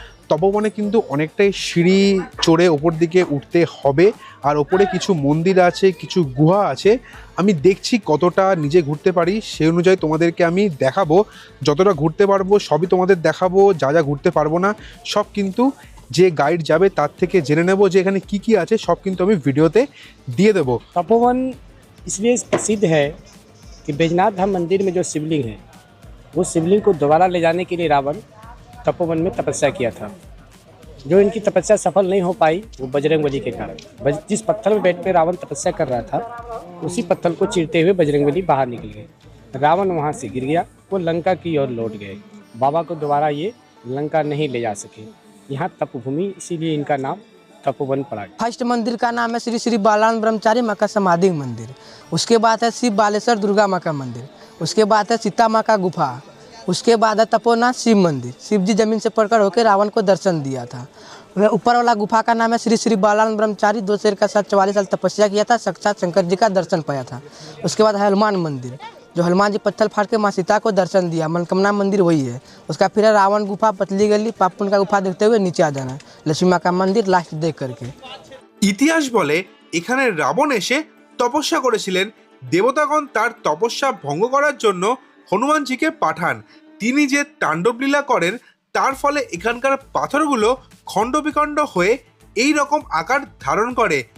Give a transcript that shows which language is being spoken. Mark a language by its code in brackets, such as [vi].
[bn] তপবনে কিন্তু অনেকটাই সিঁড়ি চড়ে ওপর দিকে উঠতে হবে, আর ওপরে কিছু মন্দির আছে, কিছু গুহা আছে। আমি দেখছি কতটা নিজে ঘুরতে পারি, সেই অনুযায়ী তোমাদেরকে আমি দেখাবো। যতটা ঘুরতে পারবো সবই তোমাদের দেখাবো, যা যা ঘুরতে পারবো না সব কিন্তু যে গাইড যাবে তার থেকে জেনে নেব যে এখানে কি কি আছে, সব কিন্তু আমি ভিডিওতে দিয়ে দেবো। [hi] तपोवन इसलिए प्रसिद्ध है कि बैजनाथ धाम मंदिर में जो शिवलिंग है, वो शिवलिंग को दोबारा ले जाने के लिए रावण तपोवन में तपस्या किया था। जो इनकी तपस्या सफल नहीं हो पाई वो बजरंगबली के कारण। जिस पत्थर में बैठ कर रावण तपस्या कर रहा था, उसी पत्थर को चीरते हुए बजरंगबली बाहर निकल गए। रावण वहाँ से गिर गया, वो लंका की ओर लौट गए। बाबा को दोबारा ये लंका नहीं ले जा सके। यहाँ तपभूमि, इसीलिए इनका नाम तपोवन पड़ा। फर्स्ट मंदिर का नाम है श्री श्री बालान ब्रह्मचारी माँ का समाधि मंदिर। उसके बाद है शिव बालेश्वर दुर्गा माँ का मंदिर। उसके बाद है सीता माँ का गुफा। उसके बाद है तपोनाथ शिव मंदिर। शिव जी जमीन से प्रकट होकर रावण को दर्शन दिया था। वह ऊपर वाला गुफा का नाम है श्री श्री बालान ब्रह्मचारी। 2 शेर का साथ 44 साल तपस्या किया था, साक्षात शंकर जी का दर्शन पाया था। उसके बाद है हनुमान मंदिर, जो हनुमान जी पत्थर फाड़ के माँ सीता को दर्शन दिया। मनकामना मंदिर वही है। उसका फिर है रावण गुफा, पतली गली, पापुन का गुफा देखते हुए नीचे आ जाना। लक्ष्मी माँ का मंदिर लास्ट देख करके। [bn] ইতিহাস বলে এখানে রাবণ এসে তপস্যা করেছিলেন। দেবতাগণ তার তপস্যা ভঙ্গ করার জন্য হনুমানজিকে পাঠান। তিনি যে তাণ্ডব লীলা করেন তার ফলে এখানকার পাথরগুলো খণ্ড বিখণ্ড হয়ে এই রকম আকার ধারণ করে।